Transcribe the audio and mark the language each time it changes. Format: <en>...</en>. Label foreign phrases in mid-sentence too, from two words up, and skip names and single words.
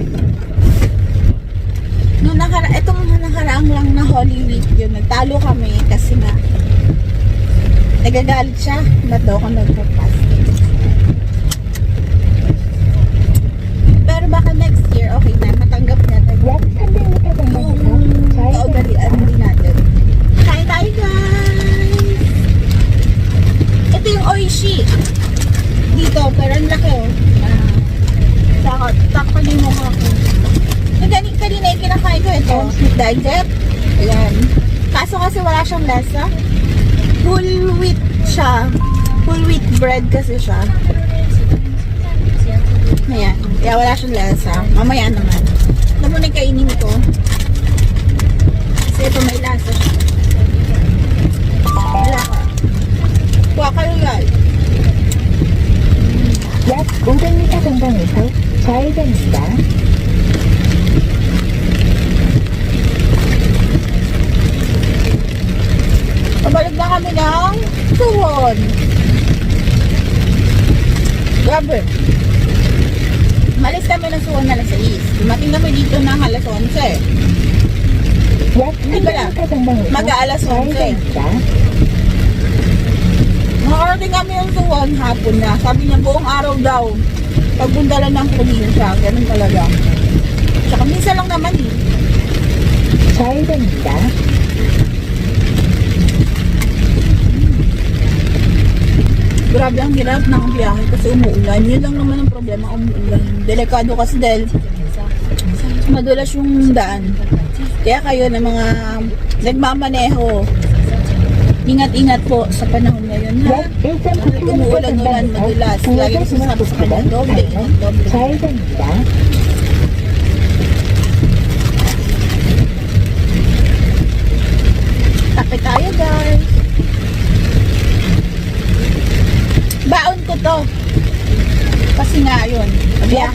<tl>Itong nakaraang lang na Holy Week yun, nagtalo kami kasi nga nagagalit siya, ba't daw ako nagpo-fasting. Pero baka</tl> <en>next year,</en> <tl>okay na, matanggap natin</tl> <ko>약 300m 전방에서 좌회전입니다.</ko> <tl>kaugalian din natin. Kain tayo guys! Ito yung oishi. Dito, pero ang laki oh. Takpan yung mukha ko. Kanina yung kinakain ko ito. Dagat. Ayan. Kaso kasi wala siyang lasa.</tl> <en>Full wheat</en> <tl>siya.</tl> <en>Full wheat bread</en> <tl>kasi siya. Ayan. Kaya wala siyang lasa. Mamaya naman. Alam mo na kainin ko. Kasi ito may lasa siya. Wala ka. Kuha kayo guys.</tl> <ko>약 500m 전방에서 좌회전입니다.</ko> <tl>Pabalik na kami ng Suwon. Grabe. Malis kami ng Suwon na alas 6. Dumating kami dito ng alas 11.</tl> <ko>약 300m 전방에서</ko> <tl>Mag-aalas 11.</tl> <ko>좌회전입니다.</ko> <tl>Nakarating kami ng Suwon hapon na. Sabi niya buong araw daw. Pagpunta lang ng probinsya. Ganun talaga. Tsaka minsan lang naman eh.</tl> <ko>좌회전입니다.</ko> <tl>Grabe ang hirap ng biyahe kasi umuulan. Yun lang naman ang problema, umuulan. Delikado kasi dahil madulas yung daan. Kaya kayo na mga nagmamaneho, ingat-ingat po sa panahon ngayon ha.</tl> <ko>약 1.9km</ko> <tl>Umuulan-ulan</tl> <ko>전방에서</ko> <tl>madulas. Lagi</tl> <ko>우회전</ko> <tl>sinasabi sa kanya,</tl> <ko>중앙부터</ko> <tl>doble, doble.</tl> <ko>좌회전입니다.</ko> <tl>Tape tayo guys. Baon ko to. Kasi nga yun,</tl> <ko>약</ko> <tl>biyahe.</tl>